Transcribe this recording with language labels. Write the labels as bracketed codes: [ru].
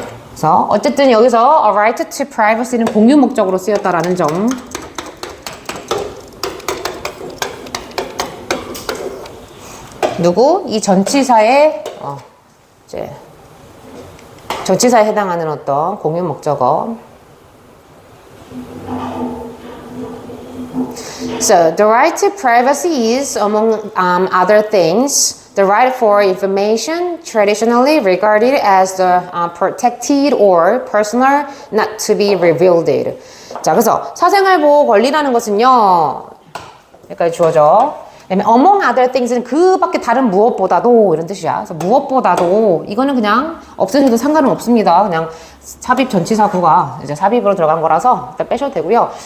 [ko] 그래서 어쨌든 여기서 [en] a right to privacy [ko] 는 공유 목적으로 쓰였다라는 점. 이 전치사의 이제 전치사에 해당하는 어떤 공유 목적어. [en] So the right to privacy is, among other things, the right for information traditionally regarded as the protected or personal, not to be revealed. [ko] 자, 그래서 사생활 보호 권리라는 것은요, 여기까지 주어져. 그다음에 [en] among other things [ko] 는 그 밖에 다른 무엇보다도 이런 뜻이야. 그래서 무엇보다도 이거는 그냥 없으셔도 상관은 없습니다. 그냥 삽입 전치사구가 이제 삽입으로 들어간 거라서 일단 빼셔도 되고요.